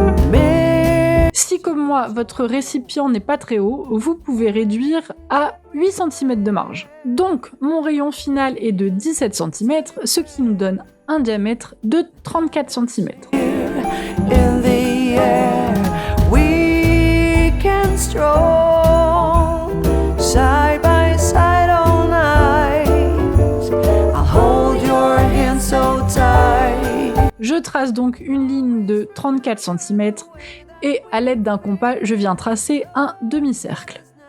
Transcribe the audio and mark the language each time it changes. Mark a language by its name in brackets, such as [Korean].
[French] Mais si comme moi, votre récipient n'est pas très haut, vous pouvez réduire à 8 cm de marge. Donc, mon rayon final est de 17 cm, ce qui nous donne un diamètre de 34 cm. [English] In the air, we can stroll side by side all night. I'll hold your hand so tight. [French] Je trace donc une ligne de 34 cm et à l'aide d'un compas, je viens tracer un demi-cercle.